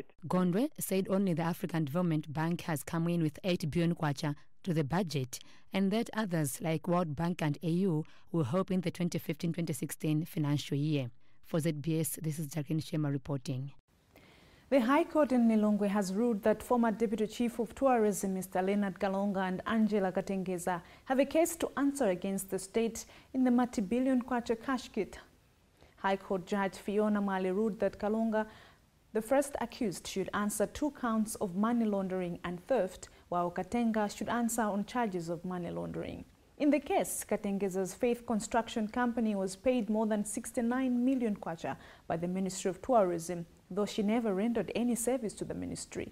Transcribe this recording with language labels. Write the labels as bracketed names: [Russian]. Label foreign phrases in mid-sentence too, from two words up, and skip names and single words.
[English] Gondwe said only the African Development Bank has come in with 8 billion kwacha to the budget, and that others like World Bank and AU will help in the 2015-2016 financial year. For ZBS, this is Jacqueline Shema reporting. The High Court in Lilongwe has ruled that former Deputy Chief of Tourism Mr. Leonard Kalonga and Angela Katengeza have a case to answer against the state in the multi-billion kwacha Cashgate. High Court Judge Fiona Mali ruled that Kalonga, the first accused, should answer 2 counts of money laundering and theft, while Katenga should answer on charges of money laundering. In the case, Katengeza's Faith Construction Company was paid more than 69 million kwacha by the Ministry of Tourism, though she never rendered any service to the ministry.